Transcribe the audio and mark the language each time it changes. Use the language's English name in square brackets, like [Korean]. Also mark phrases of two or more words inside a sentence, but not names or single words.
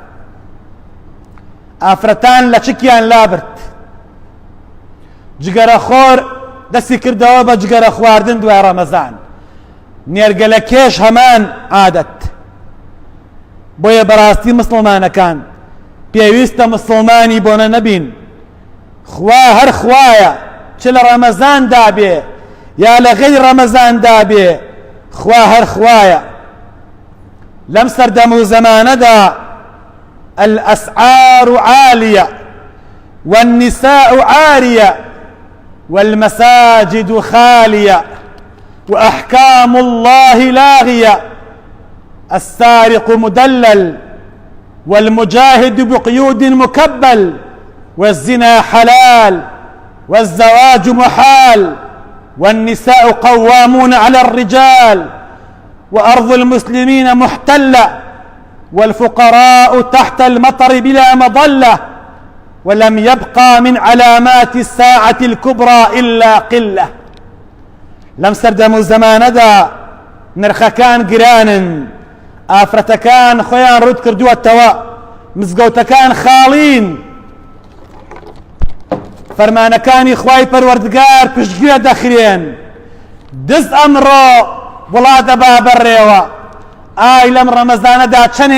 [Central Kurdish] ئافرەتان لە چکیان لابرد جگەرە خۆر دەستی کردەوە بە جگەرە خواردن دوای ڕەمەزان نێرگە لە کێش هەمان عادەت بۆیە بەڕاستی مسلمانەکان پێویستە مسلمانی بۆنە نەبین خوا هەر خوایە چ لە ڕەمەزاندا بێ یا لە غەیری ڕەمەزاندا بێ خوا هەر خوایە لەم سەردەم و زەمانەدا [Arabic] الأسعار عالية والنساء عارية والمساجد خالية وأحكام الله لاغية السارق مدلل والمجاهد بقيود مكبل والزنا حلال والزواج محال والنساء قوامون على الرجال وأرض المسلمين محتلة والفقراء تحت المطر بلا مظلة ولم يبقى من علامات الساعة الكبرى إلا قلة [Central Kurdish] لم سردموا زماندا نرخكان قران ئافرەتەکان خۆیان ڕوت کردووەتەوە مزگەوتەکان خاڵین فەرمانەکانی خوای پەروەردگار پشتگوێ دەخرێن دز ئەمڕۆ وڵات دەبا بەڕێوە ئای لەم ڕەمەزانەدا چەنێ